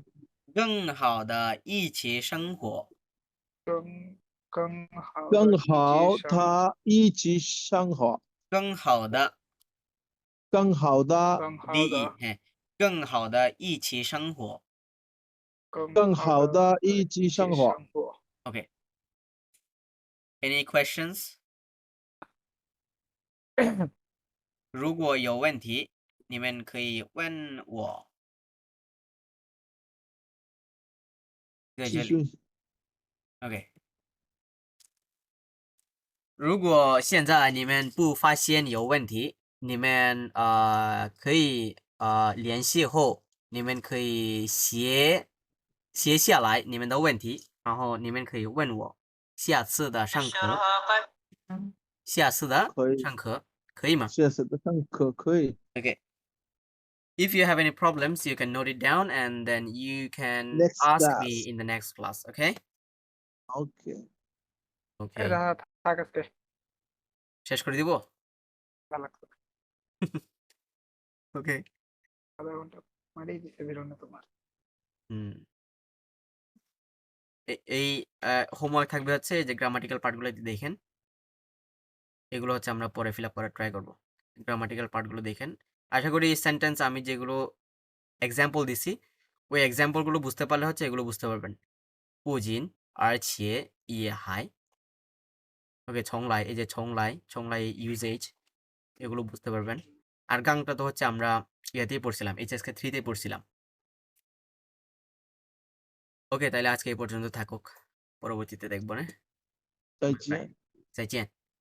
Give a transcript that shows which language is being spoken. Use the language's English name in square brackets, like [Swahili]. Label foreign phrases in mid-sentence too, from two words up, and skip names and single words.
[Chinese] 更好的一起生活。更更好的一起生活，更好的更好的更好的一起生活。更好的一起生活。 [English] OK. Any questions? [Chinese] 如果有问题，你们可以问我。在这里。继续 [English] OK。 [Chinese] 如果现在你们不发现有问题，你们可以联系后，你们可以写下来你们的问题，然后你们可以问我。下次的上课可以吗下次的上课可以。 [English] ？Okay. If you have any problems, you can note it down and then you can Next ask class. me in the next class. Okay? Okay. Okay. [Bangla] এটা থাক আজকে শেষ করে দিব? ভালো লাগছে [English] Okay. [Bangla] আধা ঘন্টা মারিয়ে দিছে বেরোনো তোমার হুম। এই হোমওয়ার্ক থাকবে হচ্ছে যে [English] grammatical partগুলো [Bangla] দেখেন। এগুলো হচ্ছে আমরা পরে [English] fill up [Bangla] করার ট্রাই করব। [English] grammatical partগুলো [Bangla] দেখেন। আশা করি এই সেন্টেন্স আমি যেগুলো এক্সাম্পল দিছি ওই এক্সাম্পলগুলো বুঝতে পারলে হচ্ছে এগুলো বুঝতে পারবেন। [Chinese] 不仅而且也还 [Bangla] ওকে 从来 এই যে 从来 ইউজেজ এগুলো বুঝতে পারবেন। আর গাংটা তো হচ্ছে আমরা ইয়াতেই পড়ছিলাম এইচএসকে 3তেই পড়ছিলাম। ওকে তাহলে আজকে এই পর্যন্ত থাকুক। পরবর্তীতে দেখব না। [Chinese] 再见。再见。